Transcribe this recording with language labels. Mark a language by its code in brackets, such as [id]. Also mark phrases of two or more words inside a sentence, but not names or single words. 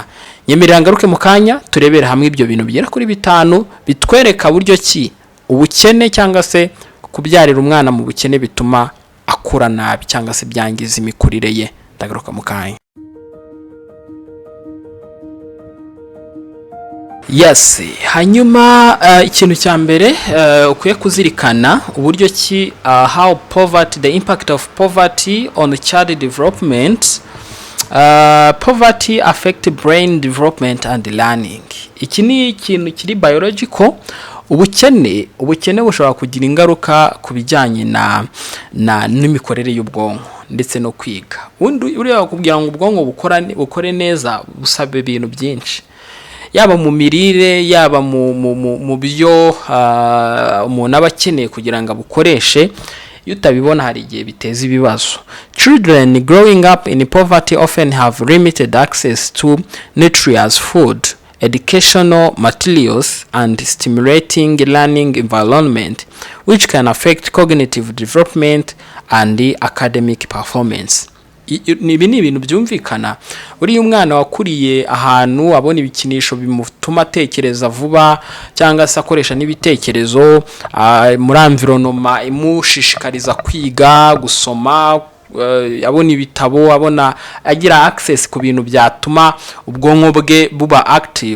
[rw] Nyemerera ngaruke mu kanya turebere hamwe ibyo bintu bigera kuri 5 bitwereka buryo ki ubukene cyangwa se kubyarira umwana mu bukene bituma akura nabi cyangwa se byangiza imikurire ye. Ndagaruka mu kanya. Yes, hanyuma ikintu cya mbere ukwiye kuzirikana uburyo ki [en] how poverty, the impact of poverty on the child development. Poverty affect brain development and learning. [rw] Iki ni ikintu kiri biological. Ubukene bushobora kugira ingaruka ku bijyanye na n'imikorere y'ubwonko ndetse no kwiga. Uriya kugira ngo ubwonko bukore neza busaba ibintu byinshi, yaba mu mirire, yaba mu byo umuntu aba akeneye kugira ngo abukoreshe. Iyo utabibona hari igihe biteza ibibazo. [en] Children growing up in poverty often have limited access to nutritious food, educational materials, and stimulating learning environment, which can affect cognitive development and the academic performance. [rw] Ibi ni ibintu byumvikana. Uri umwana wakuriye ahantu abona ibikinisho bimutuma atekereza vuba cyangwa se akoresha n'ibitekerezo muri environment imushishikariza kwiga, gusoma, abona ibitabo, abona agira access ku bintu byatuma ubwonko bwe buba active.